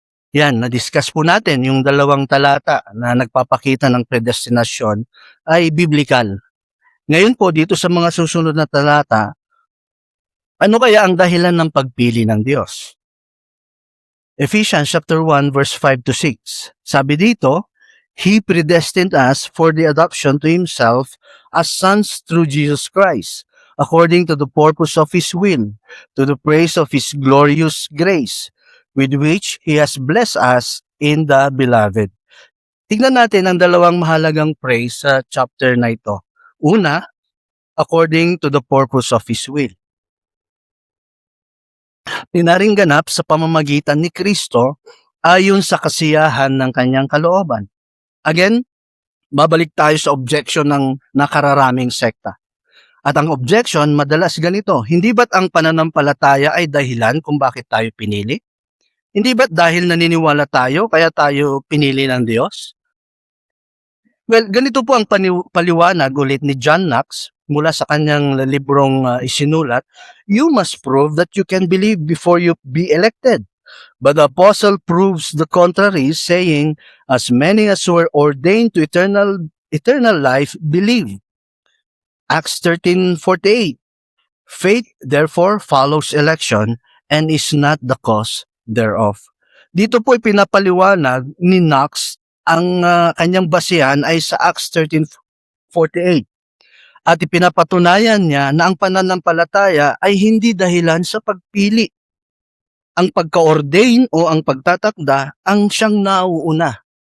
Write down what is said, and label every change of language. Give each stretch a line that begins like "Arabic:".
Filipino: Yan, na-discuss po natin yung 2 talata na nagpapakita ng predestinasyon ay biblical. Ngayon po, dito sa mga susunod na talata, ano kaya ang dahilan ng pagpili ng Diyos?
English: Ephesians chapter 1 verse 5 to 6.
Filipino: Sabi dito,
English: He predestined us for the adoption to Himself as sons through Jesus Christ, according to the purpose of His will, to the praise of His glorious grace, with which He has blessed us in the Beloved.
Filipino: Tignan natin ang 2 mahalagang praise sa chapter na ito. Una,
English: according to the purpose of His will.
Filipino: Tinaring ganap sa pamamagitan ni Kristo ayon sa kasiyahan ng kanyang kalooban. Again, babalik tayo sa objection ng nakararaming sekta. At ang objection, madalas ganito, hindi ba't ang pananampalataya ay dahilan kung bakit tayo pinili? Hindi ba't dahil naniniwala tayo, kaya tayo pinili ng Diyos?
English: Well,
Filipino: ganito po ang paliwanag ulit ni John Knox mula sa kanyang librong isinulat,
English: you must prove that you can believe before you be elected. But the apostle proves the contrary, saying, as many as were ordained to eternal life believe. Acts 13:48. Faith therefore follows election and is not the cause thereof.
Filipino: Dito po pinapaliwanag ni Knox ang kanyang basihan ay sa Acts 13:48. At ipinapatunayan niya na ang pananampalataya ay hindi dahilan sa pagpili. Ang pagka-ordain o ang pagtatakda ang siyang nauuna.